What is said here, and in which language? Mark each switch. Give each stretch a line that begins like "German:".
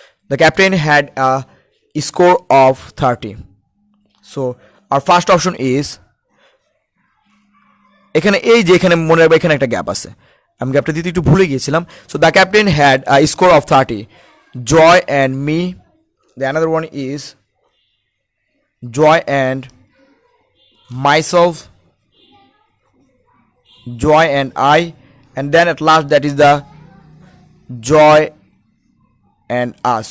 English: The captain had a score of 30. So our first option is,
Bangla: এখানে এই যে এখানে মনে রাখবে এখানে একটা গ্যাপ আছে, আমি গ্যাপটা দিতে একটু ভুলে গিয়েছিলাম।
English: So the captain had a score of 30. Joy and me, the another one is Joy and myself, joy and I, and then at last that is the joy and us.